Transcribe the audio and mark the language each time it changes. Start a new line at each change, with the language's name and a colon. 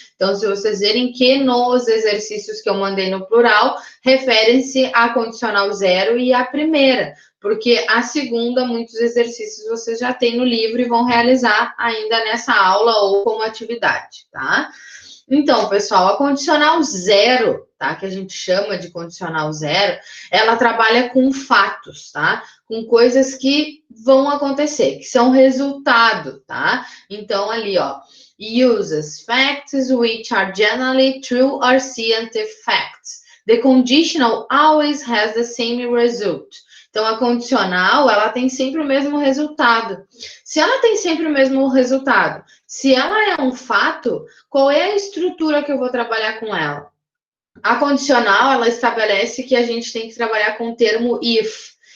Portuguese: Então, se vocês verem que nos exercícios que eu mandei no plural, referem-se à condicional 0 e à primeira, porque a segunda, muitos exercícios vocês já têm no livro e vão realizar ainda nessa aula ou como atividade, tá? Então, pessoal, a condicional 0, tá? Que a gente chama de condicional 0, ela trabalha com fatos, tá? Com coisas que vão acontecer, que são resultado, tá? Então, ali, ó,
English: uses facts which are generally true or scientific facts. The conditional always has the same result.
Portuguese: Então, a condicional, ela tem sempre o mesmo resultado. Se ela tem sempre o mesmo resultado, se ela é um fato, qual é a estrutura que eu vou trabalhar com ela? A condicional, ela estabelece que a gente tem que trabalhar com o termo if.